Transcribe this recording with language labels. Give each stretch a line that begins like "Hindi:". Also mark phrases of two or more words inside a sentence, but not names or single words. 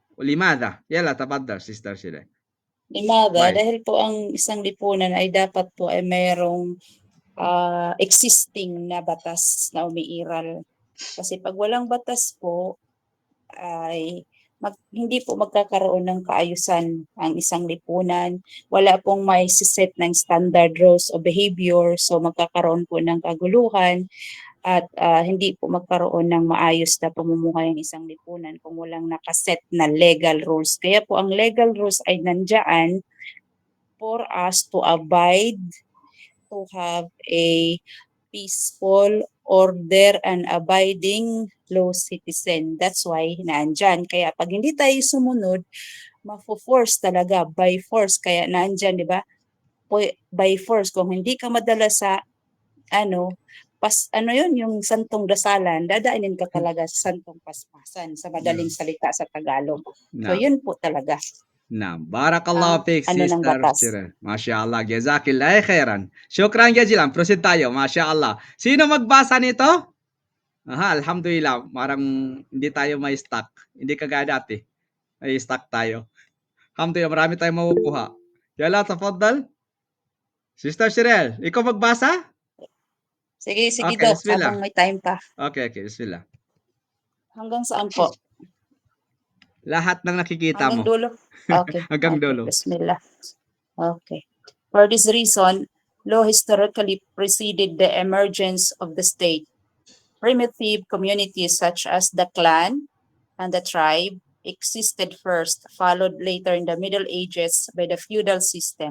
Arabic: ولماذا؟ يلا تفضل سيستر شيرين. Limaga,
English: Why?
Filipino: dahil po ang isang lipunan ay dapat po ay mayroong existing na batas na umiiral. Kasi pag walang batas po, ay hindi po magkakaroon ng kaayusan ang isang lipunan. Wala pong may set ng
English: standard rules
Filipino: o behavior, so magkakaroon po ng kaguluhan at hindi po magkaroon ng maayos na pamumuhay ang isang lipunan kung walang nakaset na
English: legal rules.
Filipino: Kaya po ang
English: legal rules
Filipino: ay nandiyan
English: for us to abide, to have a peaceful, order, and abiding law citizen. That's why naandyan.
Filipino: Kaya pag hindi tayo sumunod, mafo-force talaga,
English: by force.
Filipino: Kaya naandyan, di ba?
English: By force.
Filipino: Kung hindi ka madala sa, yun, yung santong dasalan, dadaanin ka talaga sa santong paspasan, sa madaling salita sa Tagalog. So,
Arabic: نعم
Filipino: yun po talaga.
Arabic: نعم بارك الله فيك
Filipino: Ng
Arabic: سيستر
Filipino: batas.
Arabic: شيرين. ما شاء الله جزاك الله خيرا. شكرا جزيلا.
Filipino: Proceed tayo.
Arabic: ما شاء الله.
Filipino: Sino magbasa nito? Aha, alhamdulillah. Marang hindi tayo may stock. Hindi kagaya dati. May stock tayo. Alhamdulillah, marami tayong makukuha.
Arabic: يلا تفضل.
Filipino: Sister Shirel, ikaw magbasa? Sige, Okay, Doc, bismillah. habang may time pa. Okay, bismillah. Hanggang saan po? Lahat ng nakikita Hanggang mo. dulo? Okay. Hanggang Okay, dulo. bismillah. Okay.
English: For this reason, law historically preceded the emergence of the state. Primitive communities such as the clan and the tribe existed first, followed later in the Middle Ages by the feudal system.